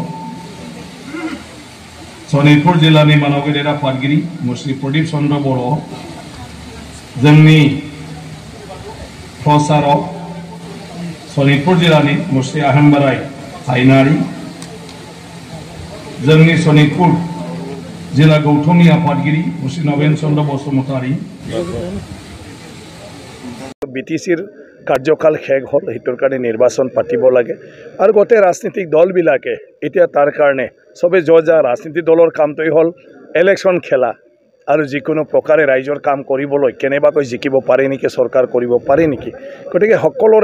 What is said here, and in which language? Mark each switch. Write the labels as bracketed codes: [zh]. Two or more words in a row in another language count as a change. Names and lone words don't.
[brx] सनितपुर जिल्लानि मानाव गेदेर आफादगिरि मुसि प्रदीप चन्द्र बर' जोंनि प्रचारक सनितपुर जिल्लानि मुसि आहमबाराय हायनारि जोंनि सनितपुर जिल्ला गौथुमनि आफादगिरि मुसि नवेन चन्द्र बसुमतारी [as] বিটিচিৰ কাৰ্যকাল শেষ হ'ল হিতৰ কাৰণে নিৰ্বাচন পাতিব লাগে আৰু গোটেই ৰাজনৈতিক দলবিলাকে এতিয়া তাৰ কাৰণে সবে যা ৰাজনীতি দলৰ কামটোই হ'ল ইলেকশ্যন খেলা আৰু যিকোনো প্ৰকাৰে ৰাইজৰ কাম কৰিবলৈ কেনেবাকৈ জিকিব পাৰে নেকি চৰকাৰ কৰিব পাৰে নেকি গতিকে সকলোৰে